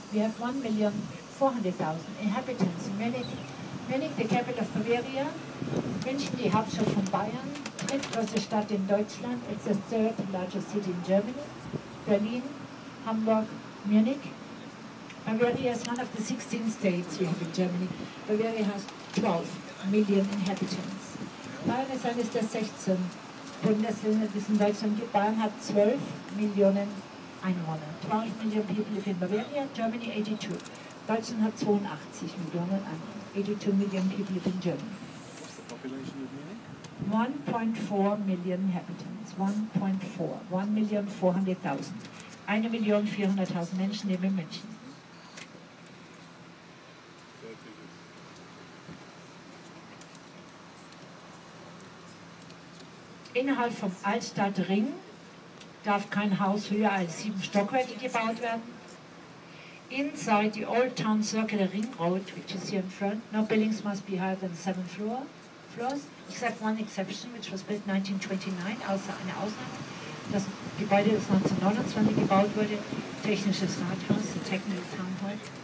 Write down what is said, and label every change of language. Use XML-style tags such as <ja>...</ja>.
<en>We have 1.400.000 inhabitants in Munich. Munich, the capital of Bavaria.</en> <de>München, die Hauptstadt von Bayern. Drittgrößte Stadt in Deutschland.</de> <en>It's the third largest city in Germany. Berlin, Hamburg, Munich. Bavaria is one of the 16 states we have in Germany. Bavaria has 12 million inhabitants.</en> <de>Bayern ist eines der 16 Bundesländer, die es in Deutschland gibt. Bayern hat 12 Millionen Einwohner.</de> <en>12 million people live in Bavaria, Germany 82.</en> <de>Deutschland hat 82 Millionen Einwohner.</de> <en>82 million people live in Germany. What's the population of Munich? 1.4 million inhabitants. 1.4.</en> <de>1.400.000. 1.400.000 Menschen leben in München. Innerhalb vom Altstadtring darf kein Haus höher als 7 Stockwerke gebaut werden.</de> <en>Inside the Old Town Circular Ring Road, which is here in front, no buildings must be higher than 7 floors, except one exception, which was built 1929,</en> <de>außer eine Ausnahme. Das Gebäude, das 1929 gebaut wurde, Technisches Rathaus,</de> <en>the Technical Town Hall.</en>